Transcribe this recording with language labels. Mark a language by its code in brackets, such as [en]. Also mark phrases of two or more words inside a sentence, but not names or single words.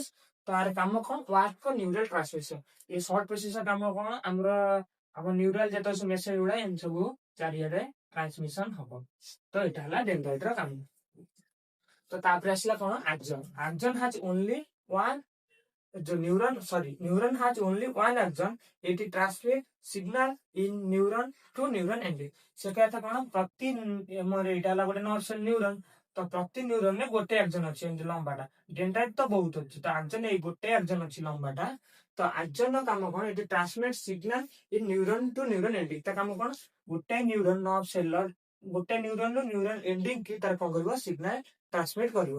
[or] ତାର କାମ କଣ [en] work for neural transmission. a short process [or] ର କାମ କଣ ଆମର ଆମ ନ୍ୟୁରାଲ ଯେତେ ସବୁ ମେସେଜ ଗୁଡା ଏମିତି ସବୁ ଚାରିଆଡେ ଟ୍ରାନ୍ସମିଶନ ହବ। ତ ଏଇଟା ହେଲା ଡେଣ୍ଡ୍ରାଇଟ୍ ର କାମ। ତ ତାପରେ ଆସିଲା କଣ ଆକ୍ସନ। [en] axon has only one neuron has only one axon. It transmit signal in neuron to neuron ending. [or] ସେ କଥା କଣ ପ୍ରତି ଆମର ଏଇଟା ହେଲା ଗୋଟେ [en] nerve cell neuron. [or] ତ ପ୍ରତି ନ୍ୟୁରନ ରେ ଗୋଟେ ଆକ୍ସନ ଅଛି ଏମିତି ଲମ୍ବାଟା। ଡେଣ୍ଡ୍ରାଇଟ୍ ତ ବହୁତ ଅଛି। ତ ଆକ୍ସନ ଏଇ ଗୋଟେ ଆକ୍ସନ ଅଛି ଲମ୍ବାଟା। ତ ଆକ୍ସନ ର କାମ କଣ ଏଠି [en] transmit signal in neuron to neuron ending. [or] ତା କାମ କଣ ଗୋଟେ [en] neuron nerve cell [or] ଗୋଟେ ନ୍ୟୁରନ ରୁ [en] neuron ending [or] କି ତାର କଣ କରିବ [en] signal transmit [or] କରିବ।